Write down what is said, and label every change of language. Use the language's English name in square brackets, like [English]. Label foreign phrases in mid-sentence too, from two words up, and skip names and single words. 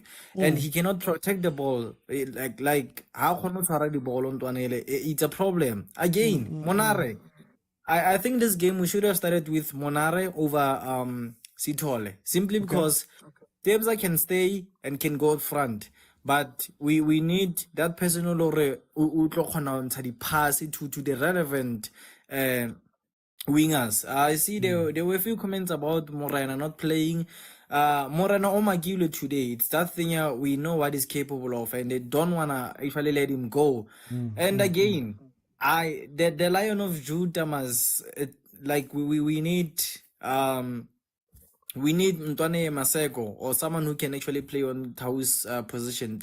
[English] And he cannot protect the ball. Like how cannot tshwara the ball on Twanele? It's a problem. Again, Monare. I think this game we should have started with Monare over Sithole, simply because Tebza can stay and can go out front, but we need that person who [Southern Sotho] tlo kgona ho ntsha di-pass [English] to the relevant wingers. I see there were a few comments about Morena not playing. Morena Omakile today. It's that thing we know what he's capable of, and they don't wanna actually let him go. And again, the Lion of Judah must like we need Ntwane Maseko or someone who can actually play on Tau's position.